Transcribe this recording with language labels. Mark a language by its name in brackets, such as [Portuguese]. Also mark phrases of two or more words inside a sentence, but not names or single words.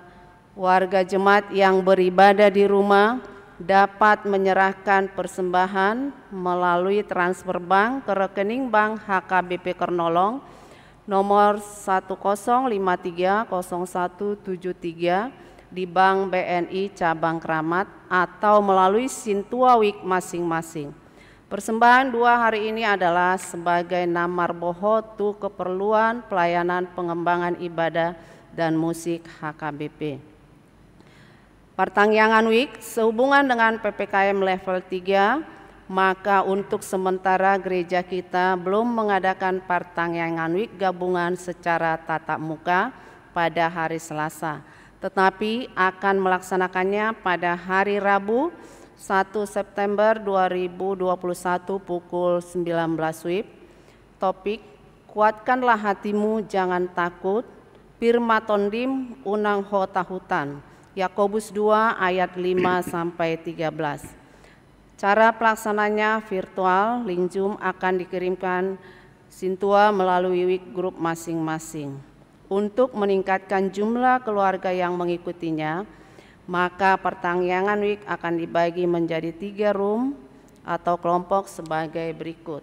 [Indonesian] Warga jemaat yang beribadah di rumah dapat menyerahkan persembahan melalui transfer bank ke rekening bank HKBP Kernolong nomor 10530173 di Bank BNI Cabang Kramat atau melalui Sintua WIC masing-masing. Persembahan 2 hari ini adalah sebagai [Batak Toba] namar boho tu [Indonesian] keperluan pelayanan pengembangan ibadah dan musik HKBP. Pertangyangan WIC sehubungan dengan PPKM level 3, maka untuk sementara gereja kita belum mengadakan pertangyangan WIC gabungan secara tatap muka pada hari Selasa, tetapi akan melaksanakannya pada hari Rabu 1 September 2021 pukul 19 WIB. Topik, kuatkanlah hatimu jangan takut, [Batak Toba] Pirmatondim unang hota hutan, [Indonesian] Yakobus 2 ayat 5 sampai 13. Cara pelaksananya virtual, link Zoom akan dikirimkan Sintua melalui WIC group masing-masing. Untuk meningkatkan jumlah keluarga yang mengikutinya, maka pertangyangan WIC akan dibagi menjadi 3 room atau kelompok sebagai berikut.